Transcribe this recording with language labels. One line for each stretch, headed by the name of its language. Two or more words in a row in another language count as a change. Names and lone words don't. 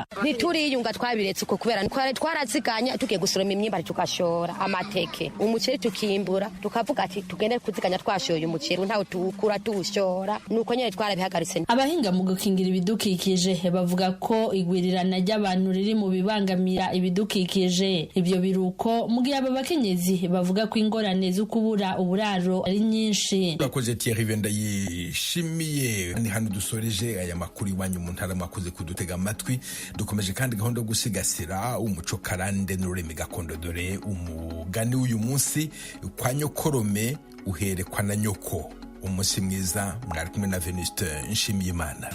Rundi: Ntituriyunga twabiretse uko kubera twaraziganya tugiye gusoroma imyimba tukashora amateke umuceri tukimbura tukavuga ati tugende kuziganya twashoye umuceri ntawo tukura tuwushora nuko nyene twarabihagaritse. Abahinga mu gukingira ibidukikije bavuga ko igwirirana ry'abantu riri mu bibangamira ibidukikije. Ibyo biruko mu gihe aba bakenyezi bavuga ko ingorane zo kubura uburaro ari nyinshi. Urakoze Thierry Venda yishimiye. Ni hano dusoreje aya makuru iwanyu mu ntara mwakoze kudutega amatwi.
Kinyarwanda: Dukomeje kandi gahunda yo gusigasira umuco karande n'ururimi gakondo, dore umugani w'uyu munsi kwa nyokorome uherekwa na nyoko. Umunsi mwiza, mwari kumwe na Venuste Nshimiyimana.